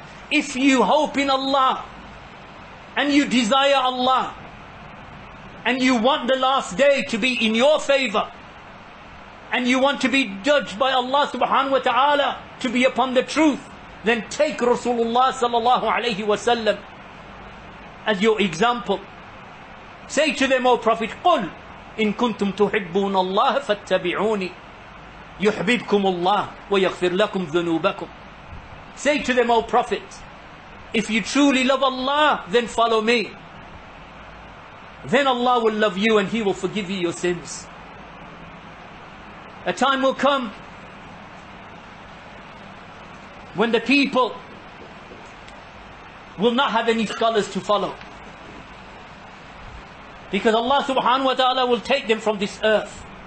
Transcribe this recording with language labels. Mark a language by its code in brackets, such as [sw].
[en] If you hope in Allah and you desire Allah and you want the last day to be in your favor and you want to be judged by Allah subhanahu wa ta'ala to be upon the truth, then take Rasulullah sallallahu alayhi wasallam as your example. Say to them, O Prophet, [ar] قُلْ إن كنتم تحبون الله فاتبعوني يحببكم الله ويغفر لكم ذنوبكم. [en] Say to them, O Prophet, if you truly love Allah, then follow me. Then Allah will love you and He will forgive you your sins. A time will come when the people will not have any scholars to follow, because Allah subhanahu wa ta'ala will take them from this earth.